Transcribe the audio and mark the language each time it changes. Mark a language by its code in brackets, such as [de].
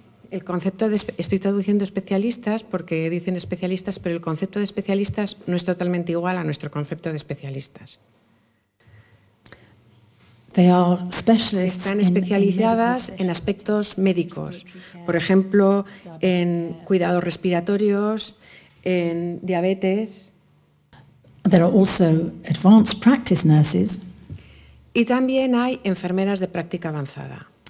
[es] El concepto de, estoy traduciendo especialistas porque dicen especialistas, pero el concepto de especialistas no es totalmente igual a nuestro concepto de especialistas. Están especializadas en aspectos médicos, por ejemplo, en cuidados respiratorios, en diabetes. [en] There are also advanced practice nurses. [es] Y también hay enfermeras de práctica avanzada.